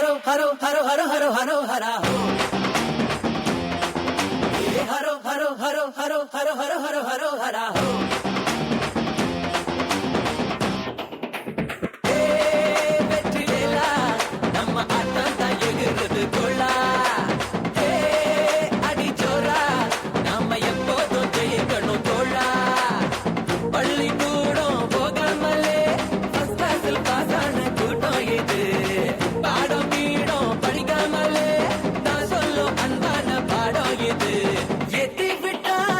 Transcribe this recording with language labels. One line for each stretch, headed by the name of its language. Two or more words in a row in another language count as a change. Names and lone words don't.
Tamil: haro haro haro haro haro hara ho ye haro haro haro haro haro haro haro haro hara ho ஹே வெற்றி வேலா நம்ம ஆட்டம் டா எகுறுது கொல்ல ஹே அடி ஜோரா நம்ம எப்போதும் ஜெயிக்கணும் தொல்ல பள்ளி கூடம் போகாமலே
English: first class
Tamil: இல் பாஸான கூட்டம் இது பாடம் வீடும் படிக்காமலே நான் சொல்லும் அன்பான பாடம் இது எத்தி விட்டா